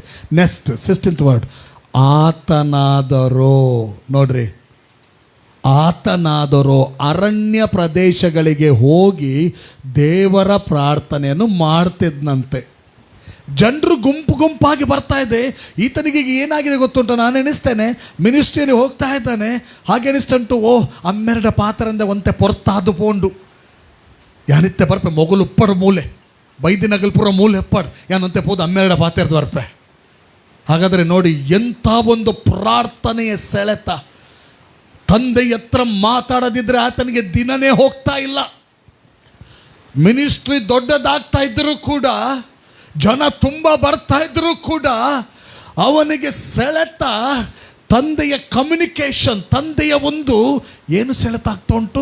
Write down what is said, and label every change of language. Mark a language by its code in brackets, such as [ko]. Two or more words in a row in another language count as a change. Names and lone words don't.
[en] next 16th word, [kn] ಆತನಾದರೋ, ನೋಡ್ರಿ, ಆತನಾದರೋ ಅರಣ್ಯ ಪ್ರದೇಶಗಳಿಗೆ ಹೋಗಿ ದೇವರ ಪ್ರಾರ್ಥನೆಯನ್ನು ಮಾಡ್ತಿದ್ನಂತೆ. ಜನರು ಗುಂಪು ಗುಂಪಾಗಿ ಬರ್ತಾ ಇದೆ. ಈತನಿಗೆ ಏನಾಗಿದೆ ಗೊತ್ತುಂಟು? ನಾನು ಎಣಿಸ್ತೇನೆ ಮಿನಿಸ್ಟ್ರಿಯಲ್ಲಿ ಹೋಗ್ತಾ ಇದ್ದಾನೆ, ಹಾಗೆ ಎಣಿಸ್ತುಂಟು, [tcy] ಓ ಅಮ್ಮೆರಡ ಪಾತ್ರಂದ ಒಂತೆ ಪೊರ್ತಾದು ಪೋಂಡು ಯಾನಿತ್ತೆ ಬರ್ಪೆ ಮೊಗಲು ಉಪ್ಪರ ಮೂಲೆ ಬೈದಿನಗಲ್ ಪುರ ಮೂಲೆ ಎಪ್ಪಡ್ ಯಾನಂತೆ ಪೋದು ಅಮ್ಮೆರಡ ಪಾತ್ರದ ಬರ್ಪೆ. [kn] ಹಾಗಾದರೆ ನೋಡಿ ಎಂಥ ಒಂದು ಪ್ರಾರ್ಥನೆಯ ಸೆಳೆತ. ತಂದೆ ಹತ್ರ ಮಾತಾಡದಿದ್ರೆ ಆತನಿಗೆ ದಿನನೇ ಹೋಗ್ತಾ ಇಲ್ಲ. ಮಿನಿಸ್ಟ್ರಿ ದೊಡ್ಡದಾಗ್ತಾ ಇದ್ದರೂ ಕೂಡ, ಜನ ತುಂಬ ಬರ್ತಾ ಇದ್ದರೂ ಕೂಡ ಅವನಿಗೆ ಸೆಳೆತ ತಂದೆಯ ಕಮ್ಯುನಿಕೇಷನ್, ತಂದೆಯ ಒಂದು ಏನು ಸೆಳೆತ ಆಗ್ತಾ ಉಂಟು?